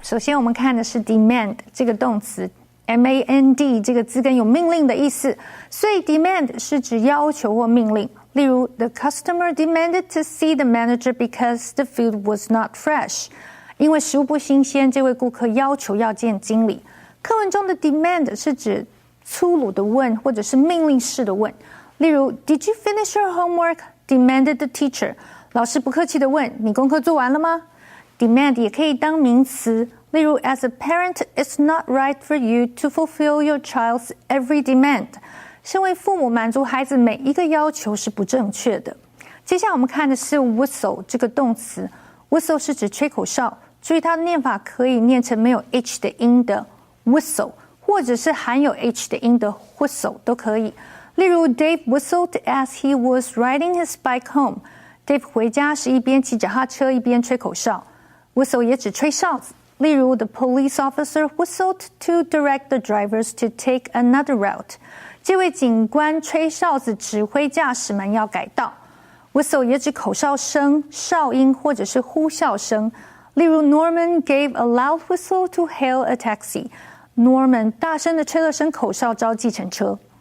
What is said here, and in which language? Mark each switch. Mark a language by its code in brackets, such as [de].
[zh] 首先我们看的是 demand 这个动词 M-A-N-D 这个字根有命令的意思，所以 demand 是指要求或命令。例如 [en] The customer demanded to see the manager because the food was not fresh. [zh] 因为食物不新鲜，这位顾客要求要见经理。课文中的 demand 是指粗鲁的问或者是命令式的问。例如 [en] Did you finish your homework? Demanded the teacher. [zh] 老师不客气的问，你功课做完了吗？Demand 也可以当名词，例如 [en] As a parent, it's not right for you to fulfill your child's every demand. [zh] 身为父母，满足孩子每一个要求是不正确的。接下来我们看的是 whistle 这个动词 ，whistle 是指吹口哨，注意它的念法可以念成没有 h 的音的 whistle， 或者是含有 h 的音的 whistle 都可以。例如 [en] Dave whistled as he was riding his bike home. [zh] Dave 回家是一边骑脚踏车一边吹口哨。 [en] Whistle [zh] 也指吹哨子，例如 [en] The police officer whistled to direct the drivers to take another route. [zh] 这位警官吹哨子指挥驾驶们要改道。 [en] Whistle [zh] 也指口哨声、哨音或者是呼啸声，例如 [en] Norman gave a loud whistle to hail a taxi. [zh] Norman 大声地吹了声口哨招计程车。